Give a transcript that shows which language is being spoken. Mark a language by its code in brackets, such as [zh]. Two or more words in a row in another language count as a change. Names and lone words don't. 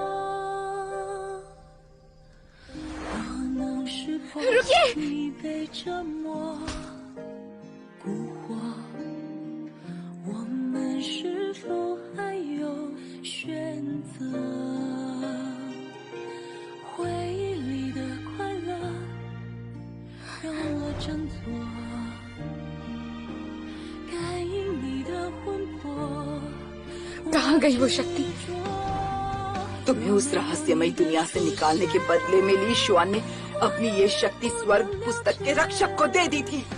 [zh] 我能识破你被折磨蛊惑，我们是否还有选择？回忆里的快乐让我振作，感应你的魂魄。 [hi] कहाँ गई वो शक्ति? तुम्हें उस रहस्यमयी दुनिया से निकालने के बदले में ली शुआन ने अपनी ये शक्ति स्वर्ग पुस्तक के रक्षक को दे दी थी।